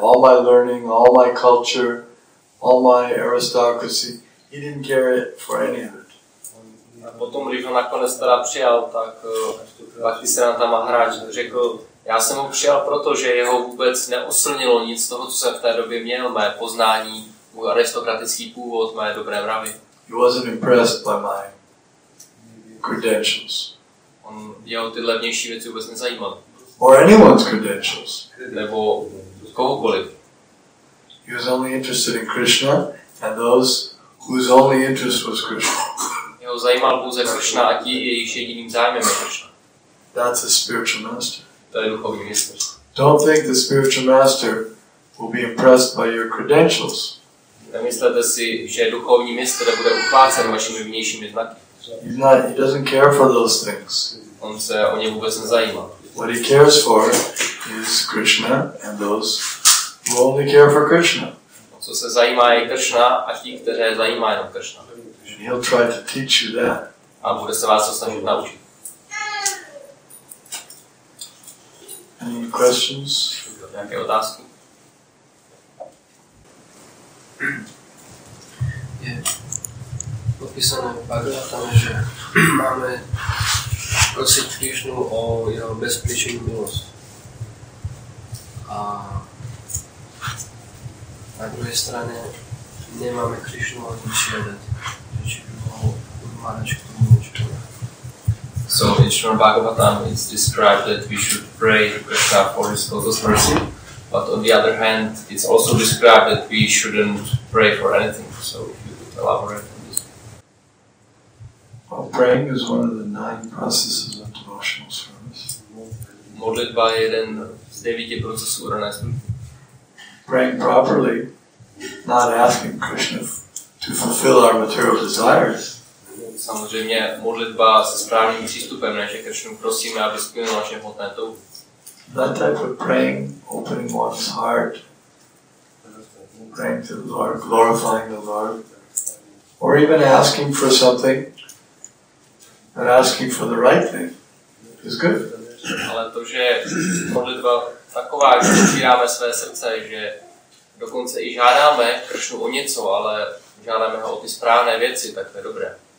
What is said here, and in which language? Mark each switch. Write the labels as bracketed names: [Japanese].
[English] All my learning, all my culture, all my aristocracy. He didn't care for any of it. [Czech] A potom, když ho nakonec teda přijal, tak Bhaktisiddhanta Maharaj řekl, já jsem ho přijal proto, že jeho vůbec neoslnilo nic z toho, co jsem v té době měl, mé poznání, můj aristokratický původ, mé dobré mravy. [English] He wasn't impressed by my credentials. [Czech] Jeho tyhle vnější věci vůbec nezajímaly. [English] Or anyone's credentials. [Czech] Nebo kohokoliv. [English] He was only interested in Krishna and those whose only interest was Krishna. [Czech] Jeho zajímal pouze Krishna a ti, jejichž jediným zájmem je Krishna. [English] That's a spiritual master. [Czech] To je duchovní mistr. [English] Don't think the spiritual master will be impressed by your credentials. [Czech] Nemyslete si, že duchovní mistr bude uchvácen vašimi vnějšími znaky. [English] He doesn't care for those things. [Czech] On se o ně vůbec nezajímá. [English] What he cares for is Krishna and those who only care for Krishna. [Czech] O co se zajímá je Krishna a ti, kteří zajímá jenom Krishna. [English] And he'll try to teach you that. [Czech] A bude se vás to snažit naučit. [English] Any questions? [Czech] Nějaké otázky? [Slovak] Je popísané v Bhagavatam, že máme prosit Krishnu o jeho bezpečnou milost. A na druhé straně nemáme Krishnu ani žiadat. Že by mohl Maharaj k tomu niečo povedať. [English] So in Srimad Bhagavatam it's described that we should pray to Krishna for his lotus mercy, but on the other hand it's also described that we shouldn't pray for anything. So if you could elaborate on this. Well, praying is one of the 9 processes of devotional service. [Czech] Modlitba je jeden z 9 procesů orané služby. [English] Praying properly, not asking Krishna to fulfill our material desires. [Czech] Samozřejmě modlitba se správným přístupem, ne že Krishnu prosíme, aby splnil naše hmotné touhy. [English] That type of praying, opening one's heart, praying to the Lord, glorifying the Lord, or even asking for something, and asking for the right thing, is good. [Czech] Ale to, že modlitba taková, že otvíráme své srdce, že dokonce i žádáme Kršnu o něco, ale žádáme ho o ty správné věci, tak to je dobré.